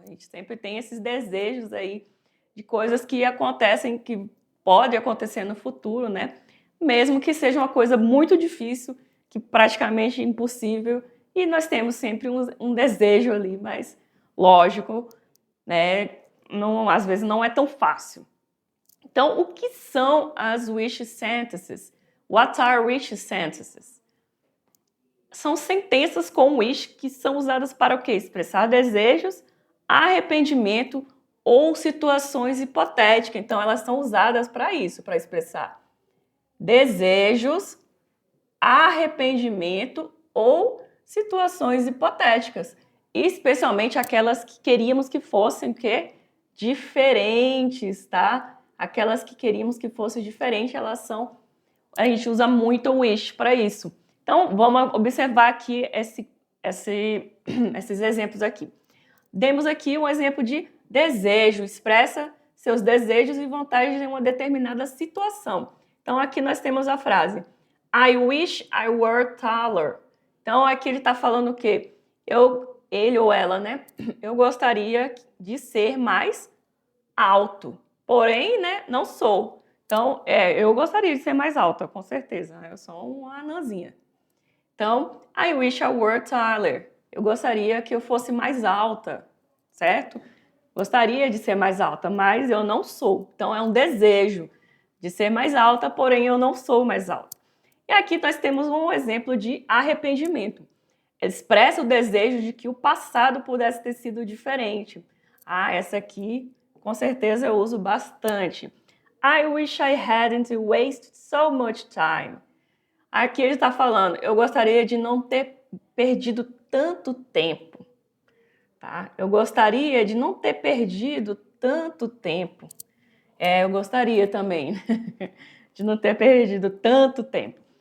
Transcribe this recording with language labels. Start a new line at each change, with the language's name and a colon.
Portuguese: A gente sempre tem esses desejos aí de coisas que acontecem, que pode acontecer no futuro, né? Mesmo que seja uma coisa muito difícil, que praticamente impossível, e nós temos sempre um desejo ali, mas lógico, né? Não, às vezes não é tão fácil. Então, o que são as wish sentences?
English: What are wish sentences?
Portuguese: São sentenças com wish que são usadas para o quê? Expressar desejos, arrependimento ou situações hipotéticas. Então, elas são usadas para isso, para expressar desejos, arrependimento ou situações hipotéticas, especialmente aquelas que queríamos que fossem que diferentes, tá? Aquelas que queríamos que fossem diferentes, a gente usa muito o wish para isso. Então, vamos observar aqui esses exemplos aqui. Demos aqui um exemplo de desejo, expressa seus desejos e vontades em uma determinada situação. Então, aqui nós temos a frase
English: I wish I were taller.
Portuguese: Então, aqui ele está falando o quê? Ele ou ela, né? Eu gostaria de ser mais alto. Porém, né, não sou. Então, eu gostaria de ser mais alta, com certeza. Eu sou uma anãzinha. Então,
English: I wish I were taller.
Portuguese: Eu gostaria que eu fosse mais alta, certo? Gostaria de ser mais alta, mas eu não sou. Então, é um desejo de ser mais alta, porém eu não sou mais alta. E aqui nós temos um exemplo de arrependimento. Expressa o desejo de que o passado pudesse ter sido diferente. Essa aqui, com certeza, eu uso bastante.
English: I wish I hadn't wasted so much time.
Portuguese: Aqui ele está falando, eu gostaria de não ter perdido tanto tempo. Tá? Eu gostaria de não ter perdido tanto tempo. Eu gostaria também de não ter perdido tanto tempo.